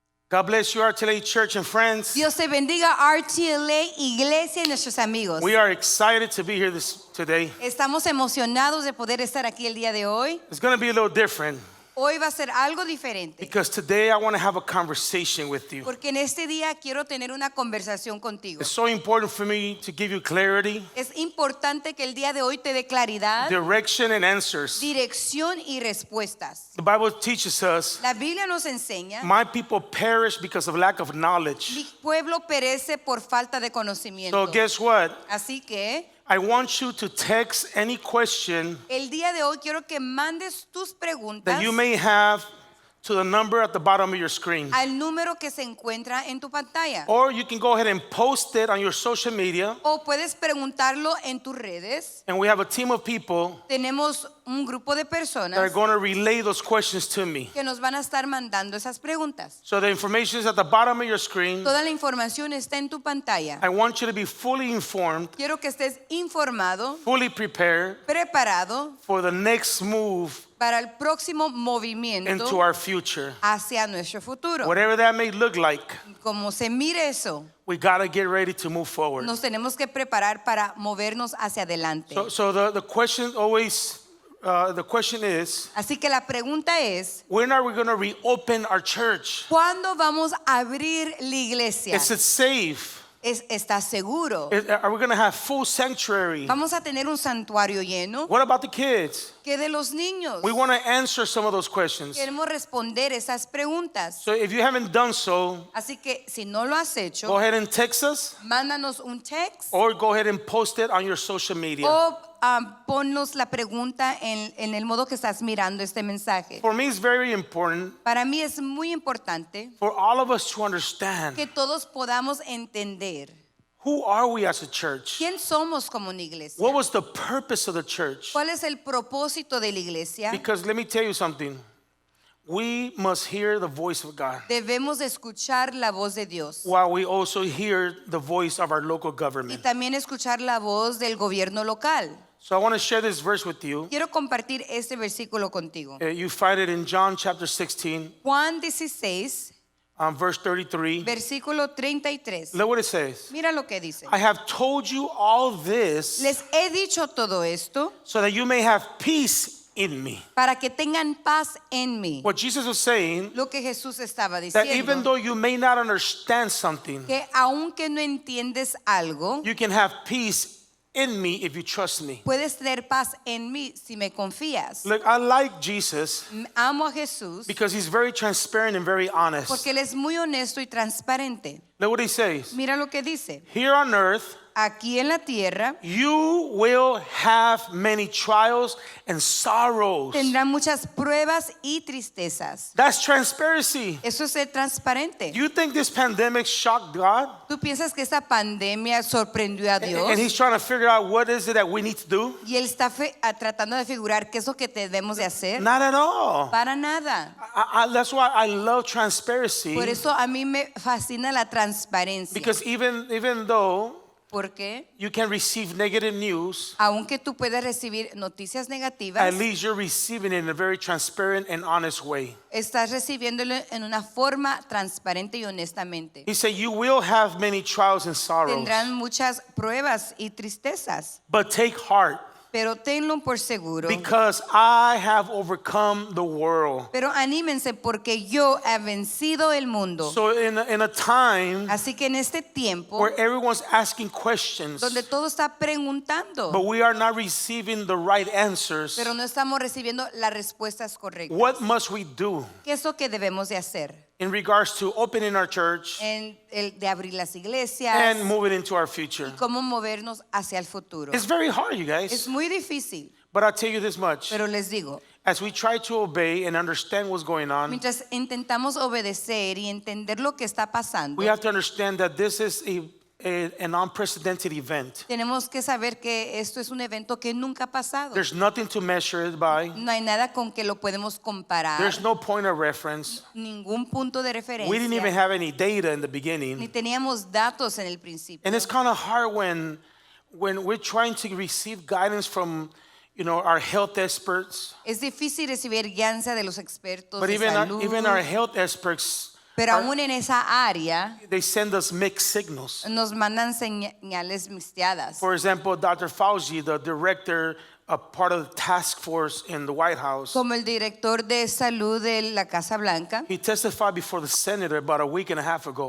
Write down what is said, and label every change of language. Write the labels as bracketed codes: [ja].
[en] God bless you, Rtla Church and friends. [es] Dios te bendiga, Rtla, iglesia y nuestros amigos. [en] We are excited to be here today. [es] Estamos emocionados de poder estar aquí el día de hoy. [en] It's going to be a little different. [es] Hoy va a ser algo diferente. [en] Because today I want to have a conversation with you. [es] Porque en este día quiero tener una conversación contigo. [en] It's so important for me to give you clarity, [es] Es importante que el día de hoy te dé claridad, [en] direction, and answers. [es] dirección y respuestas. [en] The Bible teaches us, [es] La Biblia nos enseña, [en] my people perish because of lack of knowledge. [es] mi pueblo perece por falta de conocimiento. [en] So guess what? [es] Así que [en] I want you to text any question [es] el día de hoy quiero que mandes tus preguntas [en] that you may have to the number at the bottom of your screen. [es] al número que se encuentra en tu pantalla. [en] Or you can go ahead and post it on your social media. [es] O puedes preguntarlo en tus redes. [en] And we have a team of people [es] Tenemos un grupo de [en] that are [es] personas [en] going to relay those questions to me. [es] que nos van a estar mandando esas preguntas. [en] So the information is at the bottom of your screen. [es] Toda la información está en tu pantalla. [en] I want you to be fully informed, [es] Quiero que estés informado, [en] fully prepared [es] preparado [en] for the next move [es] para el próximo movimiento [en] into our future. [es] hacia nuestro futuro. [en] Whatever that may look like, [es] Como se mire eso, [en] we got to get ready to move forward. [es] nos tenemos que preparar para movernos hacia adelante. [en] So the question always, the question is, [es] Así que la pregunta es, [en] when are we going to reopen our church? [es] ¿cuándo vamos a abrir la iglesia? [en] Is it safe? [es] ¿Estás seguro? [en] Are we going to have full sanctuary? [es] ¿Vamos a tener un santuario lleno? [en] What about the kids? [es] ¿Qué de los niños? [en] We want to answer some of those questions. [es] Queremos responder esas preguntas. [en] So if you haven't done so, [es] Así que si no lo has hecho, [en] go ahead and text us [es] mándanos un text [en] or go ahead and post it on your social media. [es] o ponnos la pregunta en el modo que estás mirando este mensaje. [en] For me, it's very important [es] Para mí es muy importante [en] for all of us to understand [es] que todos podamos entender [en] who are we as a church? [es] quién somos como una iglesia. [en] What was the purpose of the church? [es] ¿Cuál es el propósito de la iglesia? [en] Because let me tell you something. We must hear the voice of God [es] Debemos escuchar la voz de Dios [en] while we also hear the voice of our local [es] y [en] government. [es] también escuchar la voz del gobierno local. [en] So I want to share this verse with you. [es] Quiero compartir este versículo contigo. [en] You find it in John chapter 16, [es] Juan 16, [en] verse 33. [es] versículo 33. [en] Look what it says. [es] Mira lo que dice. [en] I have told you all this [es] Les he dicho todo esto [en] so that you may have peace in me. [es] para que tengan paz en mí. [en] What Jesus was saying, [es] Lo que Jesús estaba [en] that even [es] diciendo, [en] though you may not understand something, [es] que aunque no entiendes algo, [en] you can have peace in me if you trust me. [es] puedes tener paz en mí si me confías. [en] Look, I like Jesus [es] Amo a Jesús [en] because he's very transparent and very honest. [es] porque Él es muy honesto y transparente. [en] Look what he says. [es] Mira lo que dice. [en] Here on earth, [es] Aquí en la tierra [en] you will have many trials and sorrows. [es] tendrán muchas pruebas y tristezas. [en] That's transparency. [es] Eso es ser transparente. [en] You think this pandemic shocked God? [es] ¿Tú piensas que esta pandemia sorprendió a Dios? [en] And he's trying to figure out what is it that we need to do? [es] Y Él está tratando de figurar qué es lo que debemos de hacer. [en] Not at all. [es] Para nada. [en] That's why I love transparency. [es] Por eso a mí me fascina la transparencia. [en] Because even though [es] Porque [en] you can receive negative news, [es] aunque tú puedes recibir noticias [en] at [es] negativas, [en] least you're receiving it in a very transparent and honest way. [es] estás recibiéndolo en una forma transparente y honestamente. [en] He said, you will have many trials and sorrows, [es] Tendrán muchas pruebas y tristezas, [en] but take heart, [es] pero tenlo por seguro. [en] because I have overcome the world. [es] Pero anímense porque yo he vencido el mundo. [en] So in a time [es] Así que en este tiempo [en] where everyone's asking questions, [es] donde todo está preguntando, [en] but we are not receiving the right answers, [es] pero no estamos recibiendo las respuestas correctas. [en] what must we do [es] ¿Qué es lo que debemos de hacer? [en] in regards to opening our church [es] En el de abrir las iglesias [en] and moving into our future? [es] y cómo movernos hacia el futuro. [en] It's very hard, you [es] Es [en] guys, [es] muy difícil, [en] but I'll tell you this much. [es] pero les digo, [en] As we try to obey and understand what's going on, [es] mientras intentamos obedecer y entender lo que está pasando, [en] we have to understand that this is an unprecedented event. [es] tenemos que saber que esto es un evento que nunca ha pasado. [en] There's nothing to measure it by. [es] No hay nada con que lo podemos comparar, [en] There's no point of reference. [es] ningún punto de [en] We didn't even [es] referencia, [en] have any data in the [es] ni [en] beginning. [es] teníamos datos en el principio. [en] And it's kind of hard when we're trying to receive guidance from, our health experts. [es] Es difícil recibir guianza de los expertos [en] But [es] de salud, [en] even our health experts, [es] pero aún en esa área [en] they send us mixed signals. [es] nos mandan señales mixteadas. [en] For example, Dr. Fauci, the director, a part of the task force in the White House, [es] Como el director de salud de la Casa Blanca, [en] he testified before the Senate about a week and a half ago.